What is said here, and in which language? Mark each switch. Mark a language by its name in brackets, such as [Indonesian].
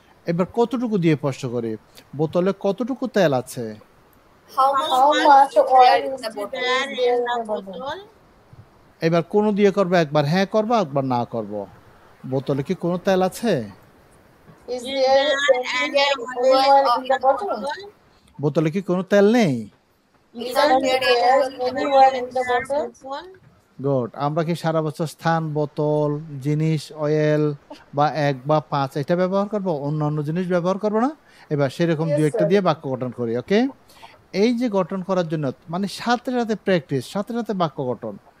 [Bangla] এবার কতটুকু দিয়ে প্রশ্ন করি, বোতলে কতটুকু তেল আছে? [English] How How much oil is in the bottle? there in the bottle? [Bangla] এবার কোন দিয়ে করবো, একবার হ্যাঁ করবো একবার না করব। বোতলে কি কোনো তেল আছে? [English] Is there any oil in the bottle? [Bangla] বোতলে কি কোনো তেল নেই? [English] Isn't there any oil in the bottle? [Bangla] Good. আমরা কি সারা বছর স্থান, বোতল, জিনিস, অয়েল বা 1 বা 5 এটা ব্যবহার করব, অন্যান্য জিনিস ব্যবহার করব না? এবার সেরকম [English] Yes, [Bangla] দুই একটা [English] sir. [Bangla] দিয়ে বাক্য গঠন করি। ওকে, এই যে গঠন করার জন্য মানে সাথে সাথে প্র্যাকটিস, সাথে সাথে বাক্য গঠন।